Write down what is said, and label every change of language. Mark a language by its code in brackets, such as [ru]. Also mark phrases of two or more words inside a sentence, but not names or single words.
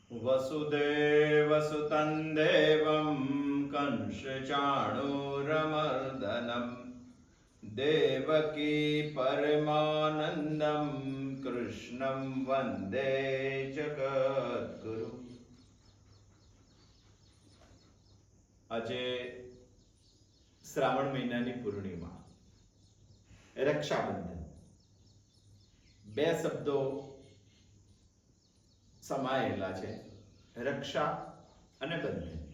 [sa] वसुदेवसुतं देवं कंसचाणूरमर्दनं देवकी परमानन्दं कृष्णं वन्दे जगद्गुरु। [gu] આજે શ્રાવણ મહિનાની પૂર્ણિમા, રક્ષાબંધન. બે શબ્દો સમાયેલા છે, રક્ષા અને બંધન.